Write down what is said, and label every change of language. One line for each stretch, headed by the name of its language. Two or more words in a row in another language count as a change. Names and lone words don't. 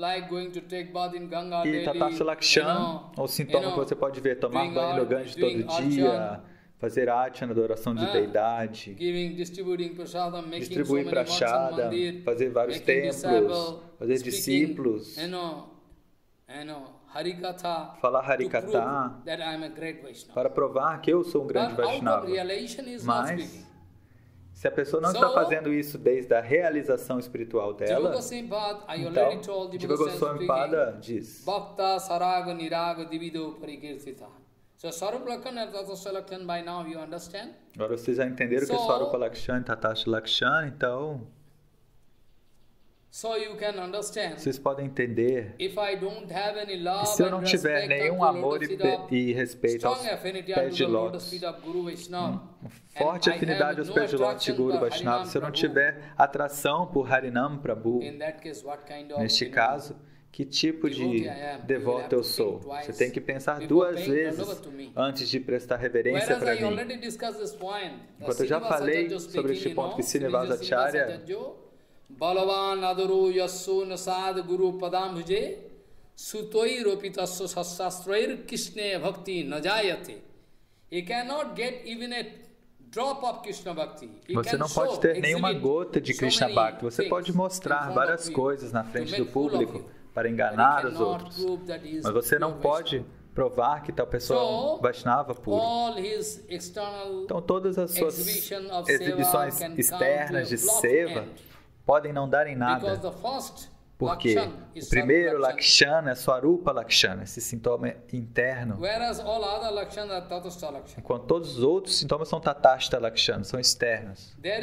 Sanskrit: E Tatastha Lakshana,
Portuguese: o sintoma que você pode ver, tomar banho no Ganges todo dia, fazer archana, adoração de deidade, distribuir prashada, fazer vários templos, fazer discípulos, falar Harikatha, para provar que eu sou um grande Vaishnava. Mas, se a pessoa não está fazendo isso desde a realização espiritual dela, então,
Sanskrit: Jiva Goswami Pada diz: Bhakta Saraga Niraga Divido Parikirtita.
Portuguese: Agora vocês já entenderam que é
Sanskrit: Swarupa Lakshana
Portuguese: e
Sanskrit: Tatastha Lakshana,
Portuguese: então vocês podem entender que se eu não tiver nenhum amor e respeito aos pés de lótus, forte afinidade aos pés de lótus de Guru Vaishnava, se eu não tiver atração por Harinam Prabhu, neste caso, que tipo de devoto eu sou? Você tem que pensar duas vezes antes de prestar reverência para mim. Enquanto eu já falei sobre este ponto que
Sanskrit: Srinivasacharya Balavan Aduru Yasu Nasad Guru Padambhuje Sutoi Ropitasya Sastrair Krishna Bhakti Najayate.
English: He cannot get even a drop of Krishna Bhakti.
Portuguese: Você não pode ter nenhuma gota de Krishna Bhakti. Você pode mostrar várias coisas na frente do público para enganar os outros, mas você não pode provar que tal pessoa é um Vaishnava puro. Então todas as suas exibições externas de seva podem não dar em nada, porque o primeiro Lakshana é
Sanskrit: Swarupa Lakshana,
Portuguese: esse sintoma interno, enquanto todos os outros sintomas são
Sanskrit: Tatastha Lakshana,
Portuguese: são externos.